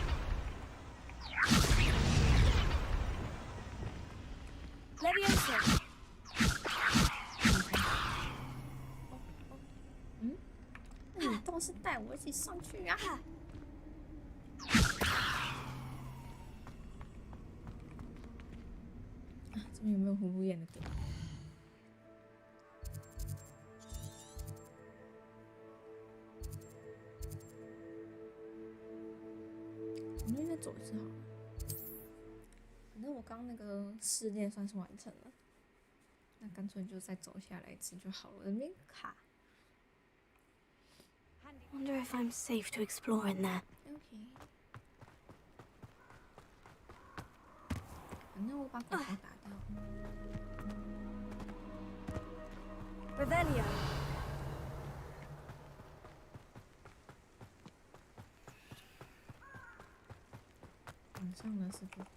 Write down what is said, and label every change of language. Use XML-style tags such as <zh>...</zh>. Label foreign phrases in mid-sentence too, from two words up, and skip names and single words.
<zh>Leviosa. 那你倒是带我一起上去啊！这边有没有葫芦眼的点？我们那边走一次好了。反正我刚那个试炼算是完成了，那干脆就再走下来一次就好了。我的面卡。</zh> <en>Wonder if I'm safe to explore in there.</en> <zh>OK。反正我把狗狗打掉。 Revelio. 晚上了是不？</zh>